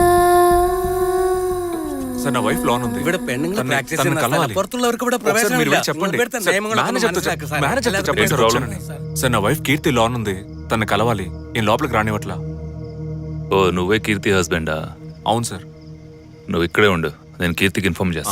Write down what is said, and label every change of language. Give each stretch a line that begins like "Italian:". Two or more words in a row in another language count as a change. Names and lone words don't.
Telugu: సార్ నా వైఫ్ లోన్ ఉంది.
Malayalam: ഇവിടെ പെണ്ണുങ്ങൾ പ്രാക്ടീസ്
Telugu: తనని
Malayalam: ചെയ്യുന്ന
Telugu: కలవాలి.
Malayalam: പുറത്തുള്ളവർക്ക് ഇവിടെ പ്രവേശനം
Telugu: మీరు
Malayalam: ഇല്ല.
Telugu: చెప్పండి
Malayalam: ഇവിടുത്തെ നിയമങ്ങളൊക്കെ മനസ്സിലാക്കുക സാർ.
Telugu: మేనేజర్ చెప్పండి సార్ వచ్చానని. సార్ నా వైఫ్ కీర్తి లోన్ ఉంది, తనని కలవాలి. నేను లోపలికి రానివ్వట్లా. ఓ నువ్వే కీర్తి హస్బెండా? అవును సార్. నువ్వు ఇక్కడే ఉండు, నేను కీర్తికి ఇన్ఫార్మ్ చేస్తా.